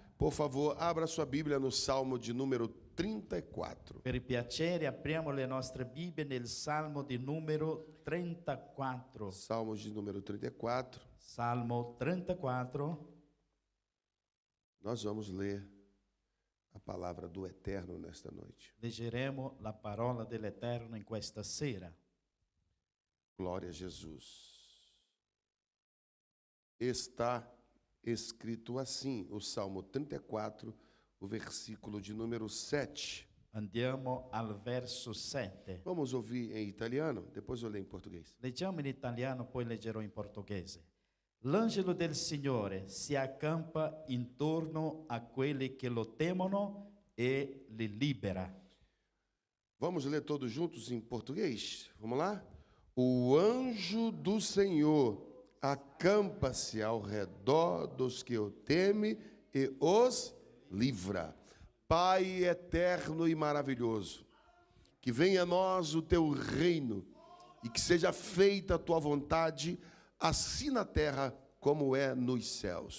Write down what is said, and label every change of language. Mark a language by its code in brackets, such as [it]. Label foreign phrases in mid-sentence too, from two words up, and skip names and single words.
[pt] Por favor, abra sua Bíblia no Salmo de número 34. [it] Per piacere apriamo le nostre Bibbie nel Salmo di numero 34. [pt] Salmos de número 34. Salmo 34. Nós vamos ler a palavra do Eterno nesta noite. [it] Leggeremo la parola dell'Eterno in questa sera. [pt] Glória a Jesus. Está escrito assim, o Salmo 34, o versículo de número 7. [it] Andiamo al verso 7. [pt] Vamos ouvir em italiano, depois eu leio em português. [it] Leggiamo in italiano, poi leggerò in portoghese. L'angelo del Signore si accampa intorno a quelli che lo temono e li libera. [pt] Vamos ler todos juntos em português? Vamos lá? O anjo do Senhor acampa-se ao redor dos que o temem e os livra. Pai eterno e maravilhoso, que venha a nós o teu reino e que seja feita a tua vontade, assim na terra como é nos céus.